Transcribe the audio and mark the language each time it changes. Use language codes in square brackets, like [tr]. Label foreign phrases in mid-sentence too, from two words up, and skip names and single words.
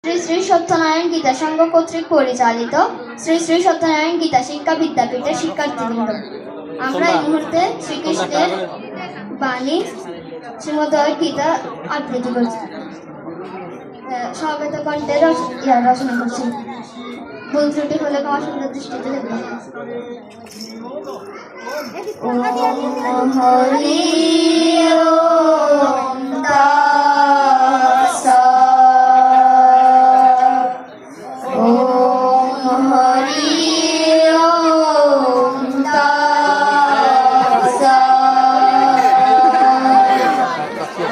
[bn] শ্রী সত্যনারায়ণ গীতা সংঘ কর্তৃক পরিচালিত শ্রী শ্রী সত্যনারায়ণ গীতা শিক্ষা বিদ্যাপীঠের শিক্ষার্থীবৃন্দ, আমরা এই মুহূর্তে শ্রীকৃষ্ণের বাণী শ্রীমদ্ভগবদ গীতা আবৃত্তি করছি। স্বাগত কণ্ঠে রচনা করছি। ভুল ত্রুটি হলে ক্ষমা সুন্দর দৃষ্টিতে দেখবেন। [sa] ওম হরি ওম তৎসৎ। ওম হরি ওম তৎসৎ।